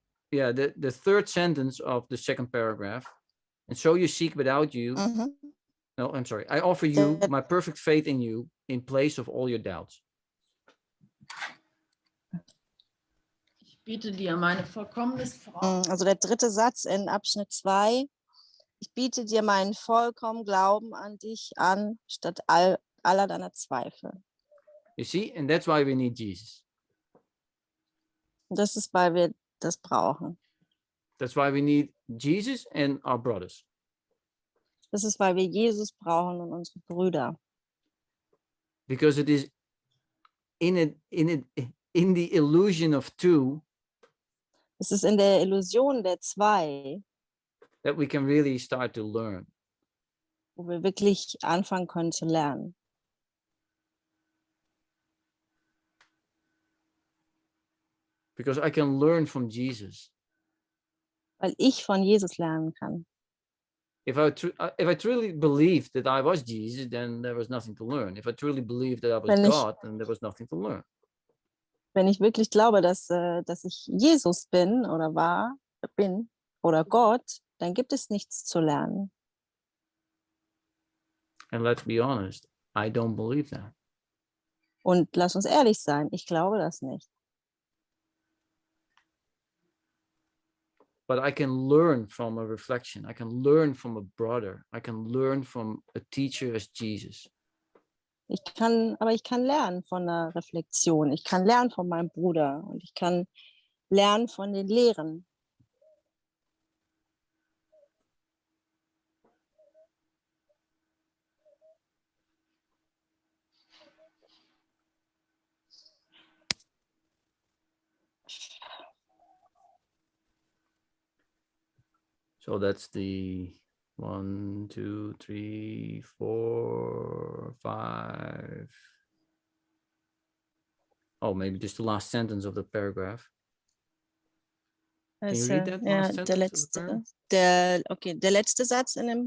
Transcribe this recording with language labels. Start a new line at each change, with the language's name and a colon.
English: yeah, the third sentence of the second paragraph. And so you seek without you. Mhm. No, I'm sorry. I offer you That- my perfect faith in you in place of all your doubts.
German: Ich biete dir meine vollkommenes Vertrauen. Also der dritte Satz in Abschnitt 2. Ich biete dir meinen vollkommenen Glauben an dich an, statt aller deiner Zweifel.
English: You see, and that's why we need Jesus.
German: Und das ist, weil wir das brauchen.
English: That's why we need Jesus and our brothers.
German: Das ist, weil wir Jesus brauchen und unsere Brüder.
English: Because it is in the illusion of two
German: Es ist in der Illusion der zwei,
English: that we can really start to learn.
German: wo wir wirklich anfangen können zu lernen.
English: Because I can learn from Jesus.
German: Weil ich von Jesus lernen kann.
English: If I truly believed that I was Jesus, then there was nothing to learn. If I truly believed that I was
German: Wenn ich-
English: God, then there was nothing to learn.
German: Wenn ich wirklich glaube, dass ich Jesus bin oder Gott, dann gibt es nichts zu lernen.
English: And let's be honest, I don't believe that.
German: Und lass uns ehrlich sein, ich glaube das nicht.
English: But I can learn from a reflection. I can learn from a brother. I can learn from a teacher as Jesus.
German: Aber ich kann lernen von einer Reflexion. Ich kann lernen von meinem Bruder und ich kann lernen von den Lehren.
English: So that's the 1, 2, 3, 4, 5. Oh, maybe just the last sentence of the paragraph. Can you read that
German: ja,
English: last
German: der
English: sentence of the paragraph?
German: letzte, okay, der letzte Satz in dem